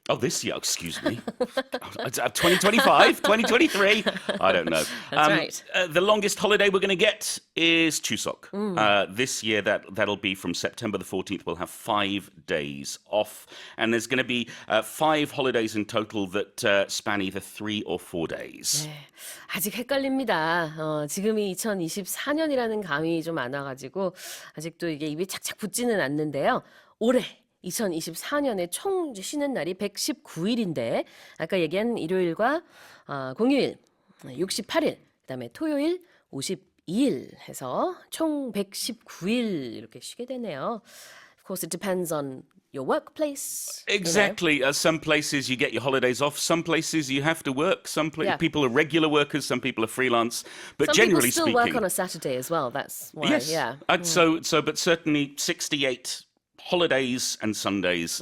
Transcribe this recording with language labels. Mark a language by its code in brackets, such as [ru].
[en] Oh, this year, excuse me. 2025, 2023, I don't know. That's right. The longest holiday we're going to get is Chuseok. This year, that'll be from September the 14th. We'll have 5 days off. And there's going to be 5 holidays in total that span either 3 or 4 days. [ko] 네, 아직 헷갈립니다. 지금이 2024년이라는 감이 좀 많아가지고 아직도 이게 입이 착착 붙지는 않는데요. 올해 2024년에 총 쉬는 날이 119일인데 아까 얘기한 일요일과 공휴일 68일, 그다음에 토요일 52일 해서 총 119일 이렇게 쉬게 되네요. [en] Of course, it depends on your workplace. Exactly. Some places you get your holidays off. Some places you have to work. Yeah. People are regular workers. Some people are freelance. But Some generally people still speaking, work on a Saturday as well. That's why. yes. Yeah. But certainly 68 holidays and Sundays.